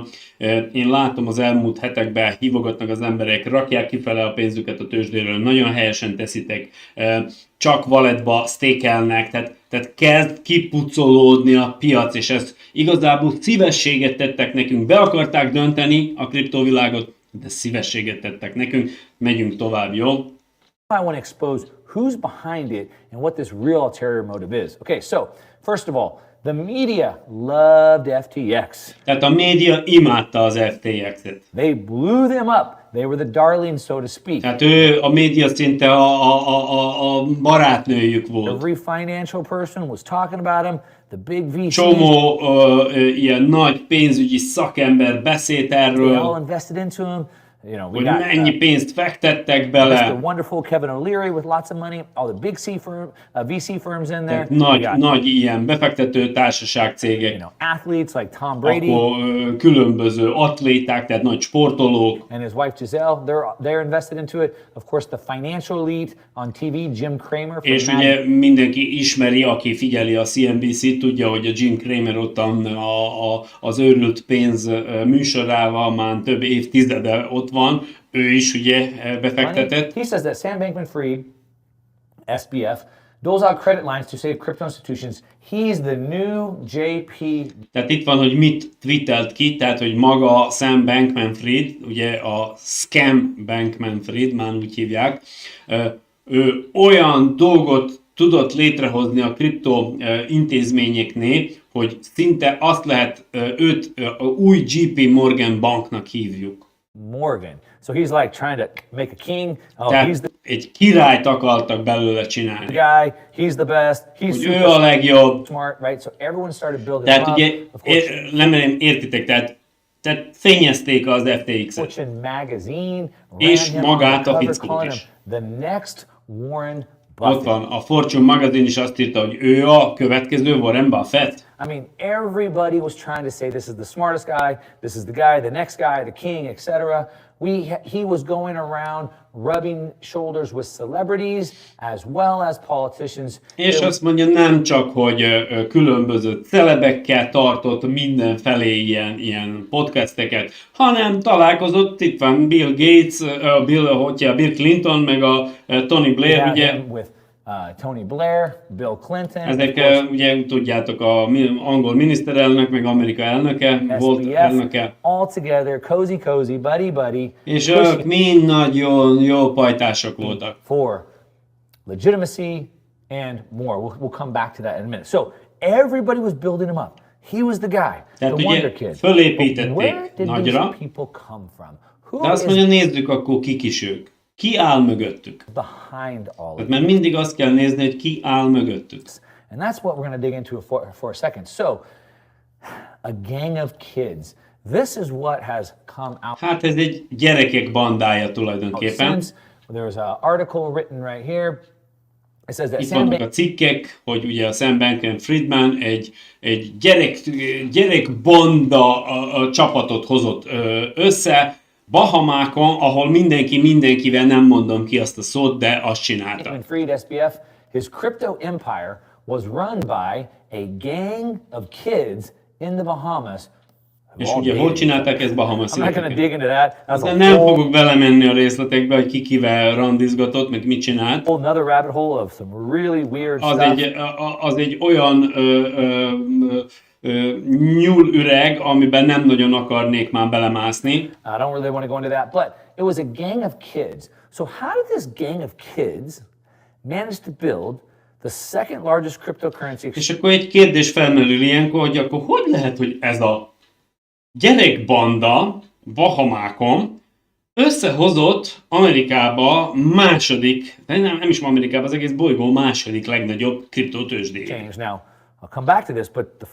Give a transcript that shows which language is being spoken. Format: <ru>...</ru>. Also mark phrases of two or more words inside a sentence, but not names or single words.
<hu>Én látom az elmúlt hetekben, hívogatnak az emberek, rakják kifele a pénzüket a tőzsdéről, nagyon helyesen teszitek, csak walletba stakelnek, tehát kezd kipucolódni a piac, és ezt igazából szívességet tettek nekünk, be akarták dönteni a kriptovilágot, de szívességet tettek nekünk, megyünk tovább, jó?</hu> <en>I want to expose who's behind it and what this real ulterior motive is. Okay, so first of all, the media loved FTX.</en> <hu>Tehát a média imádta az FTX-et.</hu> <en>They blew them up. They were the darling, so to speak.</en> <hu>Tehát a média szinte a barátnőjük volt.</hu> <en>Every financial person was talking about him. The big VCs.</en> <hu>Csomó ilyen nagy pénzügyi szakember beszélt erről.</hu> <en>They all invested into him. You know, we</en> <hu>hogy</hu> <en>got</en> <hu>mennyi pénzt fektettek bele.</hu> <en>Mr. Wonderful Kevin O'Leary with lots of money, all the big VC firms in there.</en> <hu>Nagy ilyen befektető társaság cégek.</hu> <en>You know, athletes like Tom Brady.</en> <hu>Akkor különböző atléták, tehát nagy sportolók.</hu> <en>And his wife Giselle, they're invested into it. Of course, the financial elite on TV, Jim Cramer.</en> <hu>És ugye mindenki ismeri, aki figyeli a CNBC-t, tudja, hogy a Jim Cramer ottan az őrült pénz műsorával már több évtizede ott van, ő is ugye befektetett.</hu> <en>He says that Sam Bankman-Fried, SBF, doles out credit lines to save crypto institutions. He's the new JP.</en> <hu>Tehát itt van, hogy mit twittelt ki, tehát hogy maga Sam Bankman-Fried, ugye a scam Bankman-Fried, már úgy hívják, ő olyan dolgot tudott létrehozni a kripto intézményeknél, hogy szinte azt lehet őt új JP Morgan banknak hívjuk.</hu> <en>Morgan. So he's like trying to make a king. Oh,</en> <hu>tehát</hu> <en>he's the</en> <hu>egy királyt akartak belőle csinálni.</hu> <en>guy. He's the best. He's</en> <hu>Hogy ő a legjobb.</hu> <en>smart, right? So everyone started building</en> <hu>Tehát</hu> <en>him</en> <hu>ugye,</hu> <en>up. Of course,</en> <hu>nem értitek, tehát fényezték az FTX-et.</hu> <en>Fortune magazine</en> <hu>És</hu> <en>ran him</en> <hu>magát</hu> <en>on</en> <hu>a</hu> <en>the cover,</en> <hu>fickót</hu> <en>calling</en> <hu>is.</hu> <en>him the next Warren</en> <hu>Ott</hu> <en>Buffett.</en> <hu>van, a Fortune magazine is azt írta, hogy ő a következő Warren Buffett.</hu> <en>I mean, everybody was trying to say this is the smartest guy, this is the guy, the next guy, the king, etc. He was going around rubbing shoulders with celebrities as well as politicians.</en> <hu>És azt mondja, nem csak, hogy különböző celebekkel tartott mindenfelé ilyen podcasteket, hanem találkozott, itt van Bill Gates, Bill Clinton, meg a Tony Blair, ugye.</hu> <en>With Tony Blair, Bill Clinton.</en> <hu>Ezek ugye tudjátok, a angol miniszterelnök, meg Amerika elnöke, volt elnöke.</hu> <en>All together, cozy, buddy.</en> <hu>És ők mind nagyon jó pajtások voltak.</hu> <en>For legitimacy and more. We'll come back to that in a minute. So everybody was building him up. He was the guy,</en> <hu>Tehát</hu> <en>the</en> <hu>ugye</hu> <en>wonder kid. But</en> <hu>fölépítették</hu> <en>where did nagyra, these people come from? Who</en> <hu>de azt</hu> <en>is</en> <hu>mondja, nézzük akkor kik is ők. Ki áll mögöttük?</hu> <en>behind all of</en> <hu>Tehát</hu> <en>it?</en> <hu>mert mindig azt kell nézni, hogy ki áll mögöttük.</hu> <en>And that's what we're going to dig into for a second. So, a gang of kids. This is what has come out</en> <hu>Hát ez egy gyerekek bandája tulajdonképpen.</hu> <en>since. There's an article written right here. It says that</en> <hu>Itt</hu> <en>Sam</en> <hu>vannak a cikkek, hogy ugye a Sam Bankman-Friedman egy gyerekbanda a csapatot hozott össze, Bahamákon, ahol mindenki mindenkivel, nem mondom ki azt a szót, de azt csinálta.</hu> <en>Bankman-Fried, SBF, his crypto empire was run by a gang of kids in the Bahamas.</en> <hu>És ugye hol csinálták ezt Bahama</hu> <en>I'm not going to</en> <hu>szigeteken?</hu> <en>dig into that. That's</en> <hu>De</hu> <en>a</en> <hu>nem</hu> <en>whole</en> <hu>fogok belemenni a részletekbe, hogy ki kivel randizgatott, meg mit csinált.</hu> <en>another rabbit hole of some really weird</en> <hu>Az</hu> <en>stuff.</en> <hu>egy olyan nyúlüreg, amiben nem nagyon akarnék már belemászni.</hu> <en>I don't really want to go into that, but it was a gang of kids. So how did this gang of kids manage to build the second largest cryptocurrency</en> <hu>És akkor egy kérdés felmerül ilyenkor, hogy akkor hogy lehet, hogy ez a gyerekbanda Bahamákon összehozott Amerikába második, nem is Amerikába, az egész bolygó második legnagyobb kriptotőzsdé.</hu> <en>exchange? Now, I'll come back to this, but the</en>